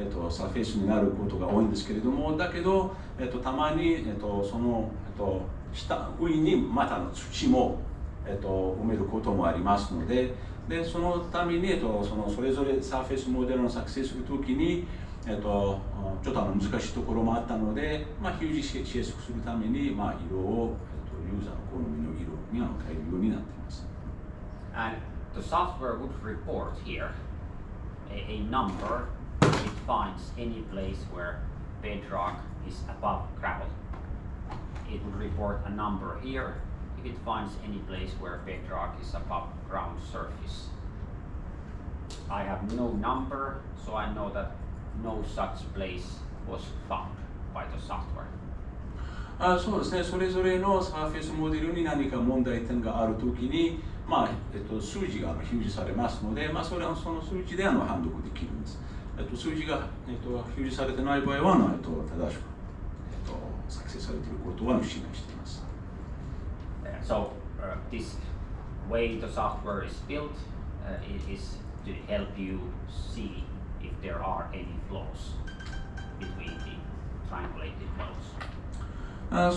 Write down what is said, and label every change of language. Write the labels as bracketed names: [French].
[Japanese] サーフェイスになることが多いんですけれども、だけど、たまに、その、上にまたの土も、埋めることもありますので、そのために、それぞれサーフェイスモデルを作成するときに、ちょっと難しいところもあったので、表示しやすくするために、色を、ユーザーの好みの色に変えるようになっています。 [English] And the software would report here a number if it finds any place where bedrock is above gravel. It would report a number here if it finds any place where bedrock is above ground surface. I have no number, so I know that no such place was found by the software. [Japanese] そうですね、それぞれのサーフェイスモデルに何か問題点があるときに、数字が表示されますので、その数字で判読できるんです。数字が、表示されてない場合は、正しく、作成されていることは信頼しています。 [English] So this way the software is built is to help you see if there are any flaws between the triangulated modes.